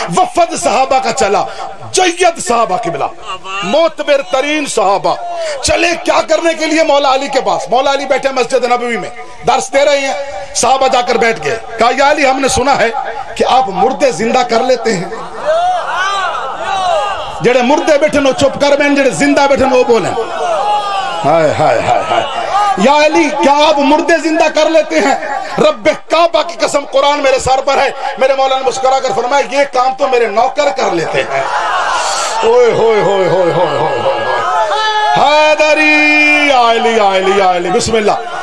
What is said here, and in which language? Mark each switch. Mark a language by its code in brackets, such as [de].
[ur] وفد صحابہ کا چلا, جید صحابہ قبلہ, معتبر ترین صحابہ چلے کیا کرنے کے لیے؟ مولا علی کے پاس. مولا علی بیٹھے مسجد نبوی میں درس دے رہے ہیں, صحابہ جا کر بیٹھ گئے. کہا یا علی, ہم نے سنا ہے کہ آپ مردے زندہ کر لیتے ہیں. [pa] جڑے مردے بیٹھے نو چپ کر بین, جڑے زندہ بیٹھے نو بولیں. ہائے ہائے ہائے ہائے. [ur] یا علی, کیا آپ مردے زندہ کر لیتے ہیں؟ رب کعبہ کی قسم, قرآن میرے سر پر ہے. میرے مولا نے مسکرا کر فرمایا یہ کام تو میرے نوکر کر لیتے ہیں. اوئے ہوئے ہوئے ہوئے ہوئے ہوئے, حیدری علی علی علی, بسم اللہ.